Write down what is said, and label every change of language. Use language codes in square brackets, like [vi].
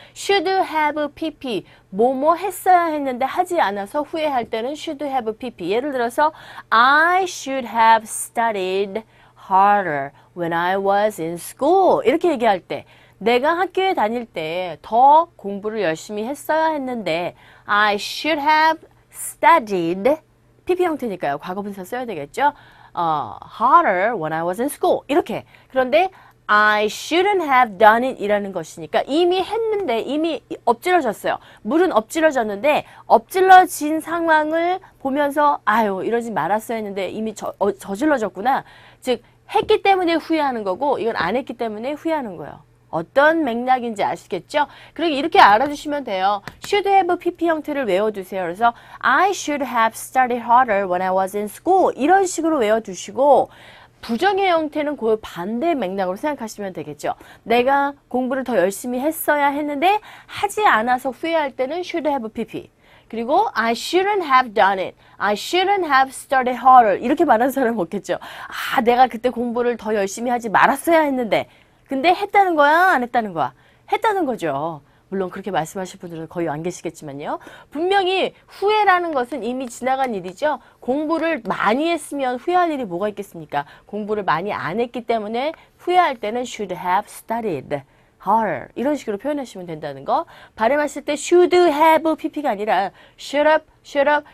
[ko] should have pp 뭐뭐 했어야 했는데 하지 않아서 후회할 때는 should have pp 예를 들어서 [en] I should have studied harder when I was in school [ko] 이렇게 얘기할 때 내가 학교에 다닐 때 더 공부를 열심히 했어야 했는데 I should have studied pp 형태니까요. 과거분사 써야 되겠죠. [en] harder when I was in school [ko] 이렇게 그런데 [en] I shouldn't have done it [ko] 이라는 것이니까 이미 했는데 이미 엎질러졌어요. 물은 엎질러졌는데 엎질러진 상황을 보면서 아유 이러지 말았어야 했는데 이미 저질러졌구나. 즉 했기 때문에 후회하는 거고 이건 안 했기 때문에 후회하는 거예요. 어떤 맥락인지 아시겠죠? 그리고 이렇게 알아주시면 돼요. [en] should have pp [ko] 형태를 외워두세요. 그래서 [en] I should have studied harder when I was in school. [ko] 이런 식으로 외워두시고 부정의 형태는 그 반대 맥락으로 생각하시면 되겠죠. 내가 공부를 더 열심히 했어야 했는데 하지 않아서 후회할 때는 should have pp. [en] 그리고 I shouldn't have done it. I shouldn't have studied harder. [ko] 이렇게 말하는 사람은 없겠죠. 아, 내가 그때 공부를 더 열심히 하지 말았어야 했는데 근데 했다는 거야? 안 했다는 거야? 했다는 거죠. 물론 그렇게 말씀하실 분들은 거의 안 계시겠지만요. 분명히 후회라는 것은 이미 지나간 일이죠. 공부를 많이 했으면 후회할 일이 뭐가 있겠습니까? 공부를 많이 안 했기 때문에 후회할 때는 [en] should have studied harder. [ko] 이런 식으로 표현하시면 된다는 거. 발음하실 때 should have pp가 아니라 should have.